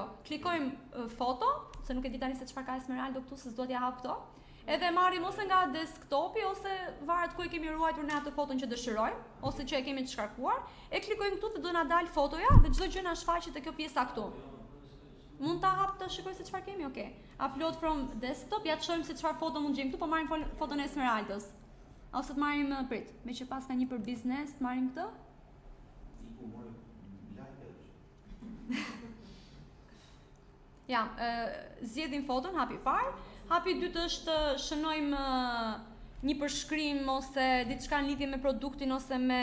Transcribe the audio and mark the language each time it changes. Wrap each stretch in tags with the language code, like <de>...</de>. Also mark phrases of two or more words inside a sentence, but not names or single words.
<sq>Klikojmë foto, se nuk e di tani se çfarë ka Esmeraldo këtu, se s'do t'ja hap këto. Edhe marrim ose nga desktopi ose varet ku e kemi ruajtur në atë foton që dëshirojmë, ose që e kemi të shkarkuar, e klikojmë këtu dhe do na dal fotoja dhe çdo gjë na shfaqet te kjo pjesa këtu. Mund ta hap të shikoj se çfarë kemi,</sq> <en>okay. Upload from desktop,</en> <sq>ja të shohim se çfarë foto mund gjejmë këtu, po marrim foton e Esmeraldës. Ose të marrim prit, me që pas ka një për biznes, të marrim këtë. Iku mori like edhe. Ja, zgjedhim foton, hapi parë. Hapi i dytë është shënojmë një përshkrim ose diçka në lidhje me produktin ose me</sq>